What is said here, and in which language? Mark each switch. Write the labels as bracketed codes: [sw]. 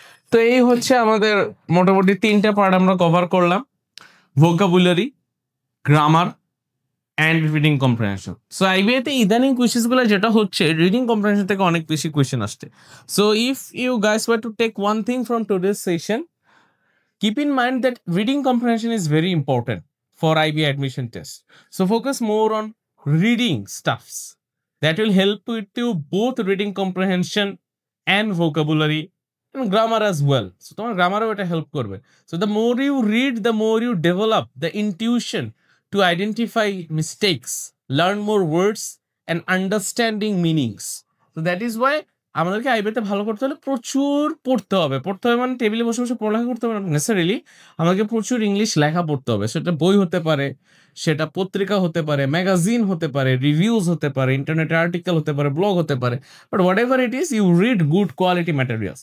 [bn] তো এই হচ্ছে আমাদের মোটামুটি 3টা পার্ট আমরা কভার করলাম: vocabulary, grammar and reading comprehension. So আইবিএতে ইদানিং কোয়েশ্চেন গুলো যেটা হচ্ছে রিডিং কম্প্রিহেনশন থেকে অনেক বেশি কোয়েশ্চেন আসছে। [en] So if you guys were to take one thing from today's session, keep in mind that reading comprehension is very important for IB admission test. So focus more on reading stuffs that will help with you both reading comprehension and vocabulary and grammar as well. [bn] So তোমার গ্রামারও এটা help করবে। [en] So the more you read, the more you develop the intuition to identify mistakes, learn more words and understanding meanings. So that is why [bn] আমাদেরকে আইবিতে ভালো করতে হলে প্রচুর পড়তে হবে। পড়তে হবে মানে টেবিলে বসে বসে পড়ালেখা করতে হবে না নেসেসারিলি, আমাদেরকে প্রচুর ইংলিশ লেখা পড়তে হবে। সেটা বই হতে পারে, সেটা পত্রিকা হতে পারে, ম্যাগাজিন হতে পারে, রিভিউজ হতে পারে, ইন্টারনেটে আর্টিকেল হতে পারে, ব্লগ হতে পারে, [en] But whatever it is you read good quality materials.